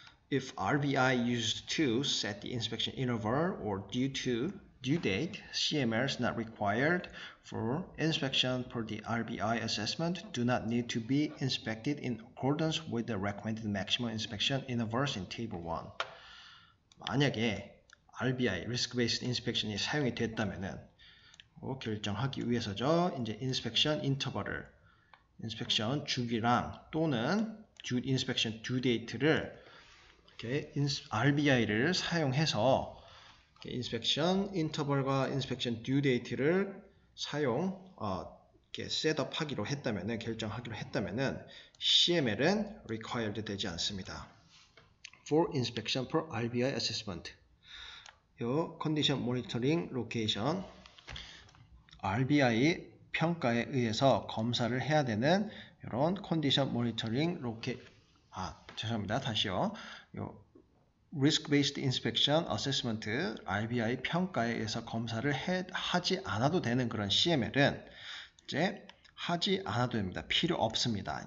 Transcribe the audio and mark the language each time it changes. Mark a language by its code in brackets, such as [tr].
[en] If RBI used to set the inspection interval or due date, CMRs not required for inspection per the RBI assessment do not need to be inspected in accordance with the recommended maximum inspection intervals in Table 1. [ko] 만약에 RBI, Risk-Based Inspection이 사용이 됐다면은 결정하기 위해서죠. 이제 inspection interval을, inspection 주기랑 또는 inspection due date를 RBI를 사용해서 inspection interval과 inspection due date를 셋업하기로 했다면은 결정하기로 했다면은 CML은 required 되지 않습니다. [en] for inspection per RBI assessment. [ko] 요 컨디션 모니터링 로케이션 RBI 평가에 의해서 검사를 해야 되는 이런 컨디션 모니터링 죄송합니다. 다시요. 요 Risk Based Inspection Assessment RBI 평가에 의해서 검사를 하지 않아도 되는 그런 CML은 이제 하지 않아도 됩니다. 필요 없습니다.